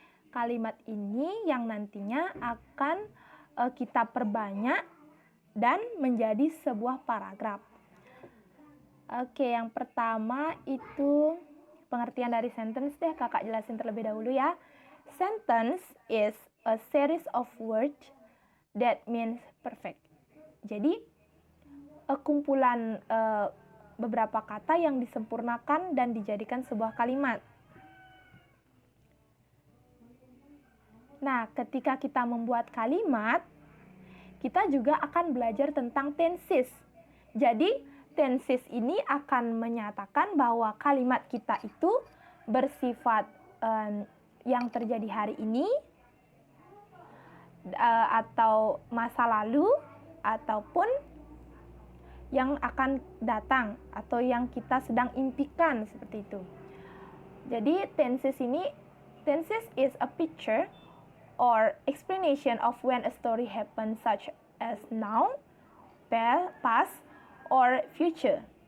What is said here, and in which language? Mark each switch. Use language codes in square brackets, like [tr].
[id] Kalimat ini yang nantinya akan kita perbanyak dan menjadi sebuah paragraf. Oke, yang pertama itu pengertian dari sentence deh, kakak jelasin terlebih dahulu ya. [en] Sentence is a series of words that means perfect. [id] Jadi, kumpulan beberapa kata yang disempurnakan dan dijadikan sebuah kalimat. Nah, ketika kita membuat kalimat, kita juga akan belajar tentang tenses. Jadi, tenses ini akan menyatakan bahwa kalimat kita itu bersifat yang terjadi hari ini, atau masa lalu, ataupun yang akan datang, atau yang kita sedang impikan, seperti itu. Jadi, [en] tenses is a picture or explanation of when a story happens, such as now, past, or future.